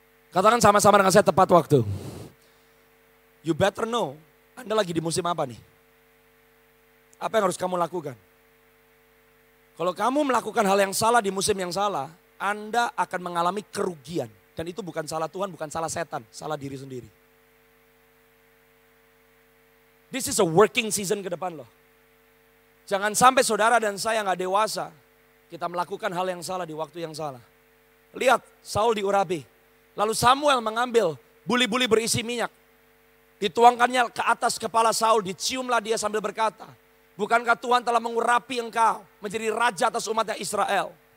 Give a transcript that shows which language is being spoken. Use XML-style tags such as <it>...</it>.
<id>Katakan sama-sama dengan saya tepat waktu.</id> <en>You better know,</en> <id>Anda lagi di musim apa nih? Apa yang harus kamu lakukan? Kalau kamu melakukan hal yang salah di musim yang salah, Anda akan mengalami kerugian. Dan itu bukan salah Tuhan, bukan salah setan, salah diri sendiri.</id> <en>This is a working season</en> <id>ke depan loh. Jangan sampai saudara dan saya nggak dewasa, kita melakukan hal yang salah di waktu yang salah. Lihat, Saul diurapi. Lalu Samuel mengambil buli-buli berisi minyak. Dituangkannya ke atas kepala Saul, diciumlah dia sambil berkata, bukankah Tuhan telah mengurapi engkau menjadi raja atas umatnya Israel?</id>